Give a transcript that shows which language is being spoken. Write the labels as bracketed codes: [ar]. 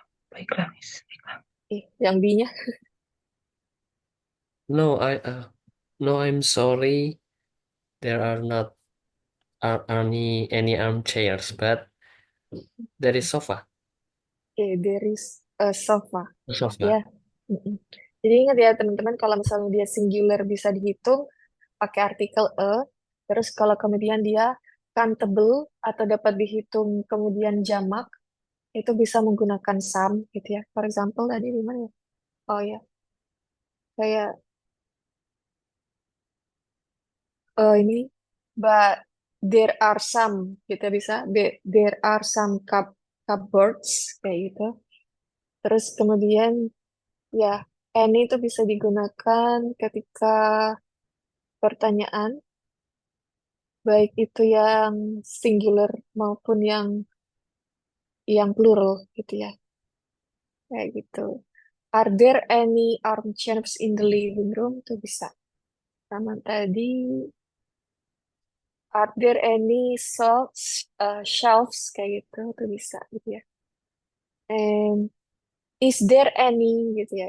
[id] Baiklah, Miss. Baiklah. Yang B-nya. [en] No, no, I'm sorry. There are not any armchairs, but there is sofa. There is a sofa. Sofa. Ya. Mm-mm. [id] Jadi ingat ya teman-teman, kalau misalnya dia singular bisa dihitung pakai artikel a, terus kalau kemudian dia countable atau dapat dihitung kemudian jamak, itu bisa menggunakan some gitu ya. [en] For example [id] tadi di mana ya? Oh ya, kayak ini, [en] but there are some [id] gitu ya, bisa. [en] There are some cupboards [id] kayak gitu. Terus kemudian ya, any itu bisa digunakan ketika pertanyaan, baik itu yang singular maupun yang plural gitu ya. Kayak gitu. [en] Are there any armchairs in the living room? [id] Tuh bisa. Sama tadi, [en] are there any shelves [id] kayak gitu? Tuh bisa gitu ya. [en] And is there any [id] gitu ya.